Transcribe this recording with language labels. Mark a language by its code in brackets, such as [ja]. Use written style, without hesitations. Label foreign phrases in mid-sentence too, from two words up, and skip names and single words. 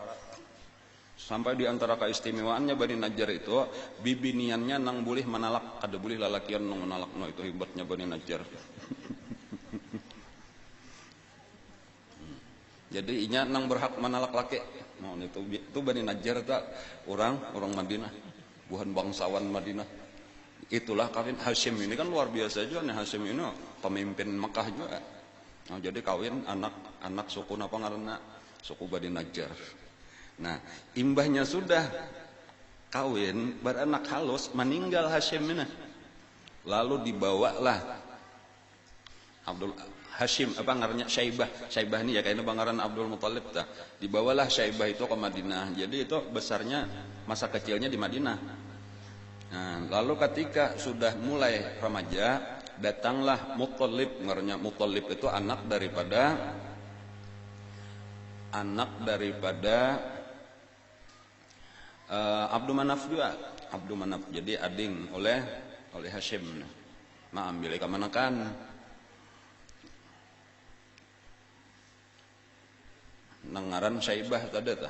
[bjn] Sampai di antara keistimewaannya Bani Najjar itu bibiniannya nang boleh menalak, ada boleh lalakian nang menalak. No, itu hebatnya Bani Najjar. Jadi inya nang berhak menalak laki. Mau itu Bani Najjar itu orang Madinah, bukan bangsawan Madinah. Itulah kawin Hashim ini kan luar biasa juga nih. Hashim ini pemimpin Mekah juga. Nah, jadi kawin anak suku apa ngaranna? Suku Bani Najjar. Nah, imbahnya sudah kawin, beranak halus, meninggal Hashim ini. Lalu dibawalah Abdul Hashim, apa ngarannya Syaibah. Syaibah ini ya kayaknya bangaran Abdul Muttalib dah. Dibawalah Syaibah itu ke Madinah. Jadi itu besarnya masa kecilnya di Madinah. Nah, lalu ketika sudah mulai remaja, datanglah Muttalib. Ngarannya Muttalib itu anak daripada Abdul Manaf juga. Abdul Manaf jadi ading oleh Hashim. Nah, ambil kemanakan nangaran Syaibah tadi tah.